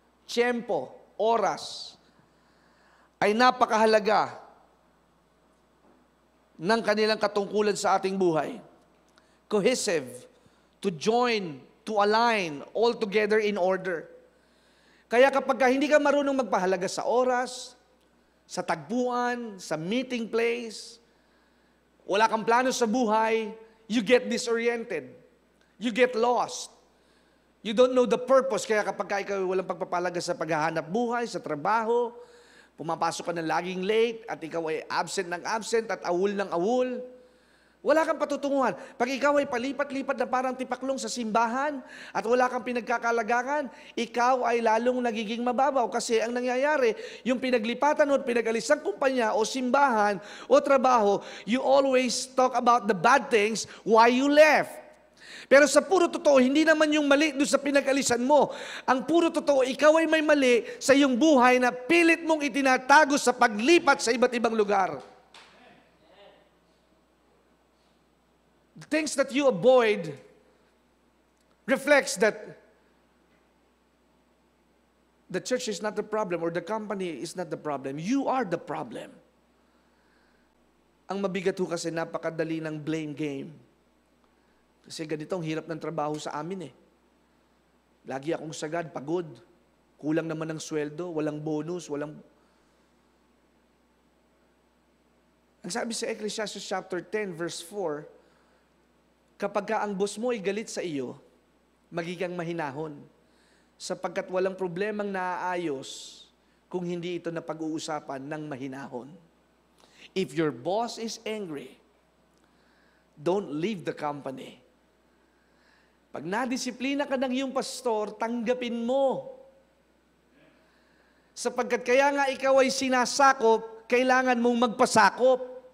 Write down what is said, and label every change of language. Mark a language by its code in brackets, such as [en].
[tl] Tiempo, oras, ay napakahalaga ng kanilang katungkulan sa ating buhay. [en] Cohesive, to join, to align, all together in order. [tl] Kaya kapag hindi ka marunong magpahalaga sa oras, sa tagpuan, sa meeting place, wala kang plano sa buhay, [en] you get disoriented. You get lost. You don't know the purpose. [tl] Kaya kapag ikaw walang pagpapalaga sa paghahanap buhay, sa trabaho, pumapasok ka na laging late, at ikaw ay absent ng absent, at awol ng awol, wala kang patutunguhan. Pag ikaw ay palipat-lipat na parang tipaklong sa simbahan at wala kang pinagkakalagakan, ikaw ay lalong nagiging mababaw. Kasi ang nangyayari, yung pinaglipatan o pinag-alisang kumpanya o simbahan o trabaho, [en] you always talk about the bad things why you left. [tl] Pero sa puro totoo, hindi naman yung mali doon sa pinag-alisan mo. Ang puro totoo, ikaw ay may mali sa iyong buhay na pilit mong itinatago sa paglipat sa iba't ibang lugar. [en] The things that you avoid reflects that the church is not the problem or the company is not the problem. You are the problem. [tl] Ang mabigat ho kasi napakadali ng blame game. Kasi ganito ang hirap ng trabaho sa amin eh. Lagi akong sagad, pagod. Kulang naman ng sweldo, walang bonus, walang... Ang sabi sa Ecclesiastes chapter 10 verse 4, kapag ang boss mo ay galit sa iyo, magiging mahinahon. Sapagkat walang problemang naaayos kung hindi ito na pag-uusapan ng mahinahon. [en] If your boss is angry, don't leave the company. [tl] Pag nadisiplina ka ng iyong pastor, tanggapin mo. Sapagkat kaya nga ikaw ay sinasakop, kailangan mong magpasakop.